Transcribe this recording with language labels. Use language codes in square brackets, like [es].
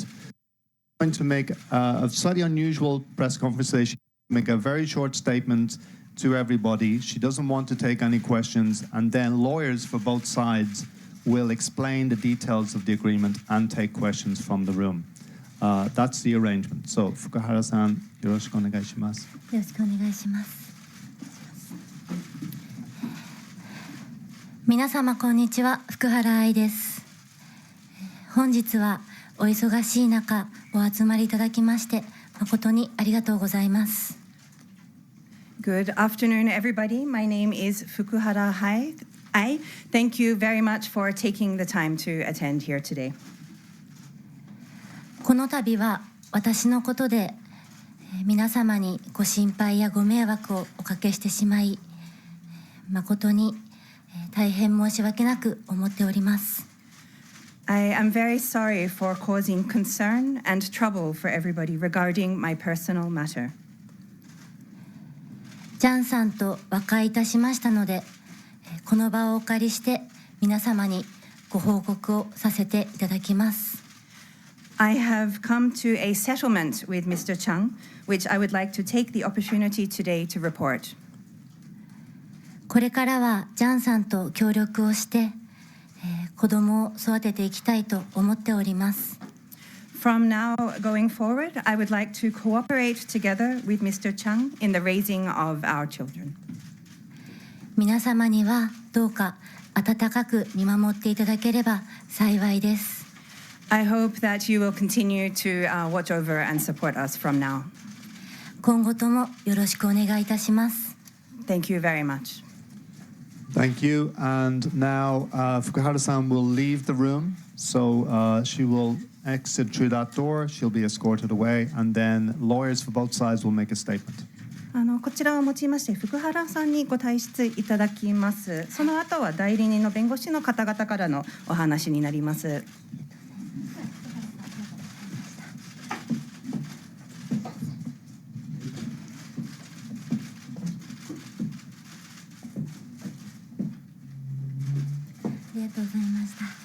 [en] She's going to make a slightly unusual press conversation, make a very short statement to everybody. She doesn't want to take any questions, and then lawyers for both sides will explain the details of the agreement and take questions from the room. That's the arrangement. [ja] So, Fukuhara-san, よろしくお願いします。よろしくお願いします。皆様こんにちは、福原愛です。本日はお忙しい中お集まりいただきまして誠にありがとうございます。 [en] Good afternoon, everybody. My name is Fukuhara Ai. Thank you very much for taking the time to attend here today. [ja] この度は私のことで皆様にご心配やご迷惑をおかけしてしまい誠に大変申し訳なく思っております。 [en] I am very sorry for causing concern and trouble for everybody regarding my personal matter. [ja] ジャンさんと和解いたしましたのでこの場をお借りして皆様にご報告をさせていただきます。 [en] I have come to a settlement with Mr. Chung, which I would like to take the opportunity today to report. [ja] これからはジャンさんと協力をして、子供を育てていきたいと思っております。 [en] From now going forward, I would like to cooperate together with Mr. Chung in the raising of our children. [ja] 皆様にはどうか温かく見守っていただければ幸いです。 [en] I hope that you will continue to watch over and support us from now. [ja] 今後ともよろしくお願いいたします。 [en] Thank you very much. Thank you. And now Fukuhara-san will leave the room. So she will exit through that door. She'll be escorted away. And then lawyers for both sides will make a statement. [ja] こちらをもちまして福原さんにご退出いただきます。その後は代理人の弁護士の方々からのお話になります。ありがとうございました。